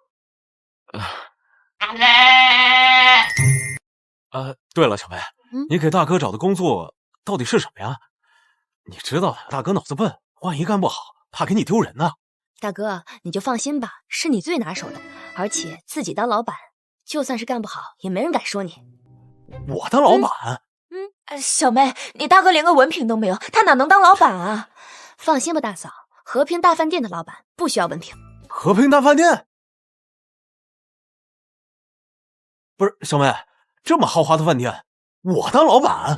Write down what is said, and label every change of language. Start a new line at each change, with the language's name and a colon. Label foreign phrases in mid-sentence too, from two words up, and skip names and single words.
Chinese: 對了，小梅，你給大哥找的工作到底是什麼呀？你知道大哥腦子笨，萬一幹不好，怕給你丟人呢。大哥，你就放心吧，是你最拿手的，而且自己當老闆，就算是幹不好，也沒人敢說你。我當老闆？小妹，你大哥連個文憑都沒有，他哪能當老闆啊？放心吧，大嫂，和平大飯店的老闆不需要文憑。和平大飯店？不是，小妹，這麼豪華的飯店，我當老闆？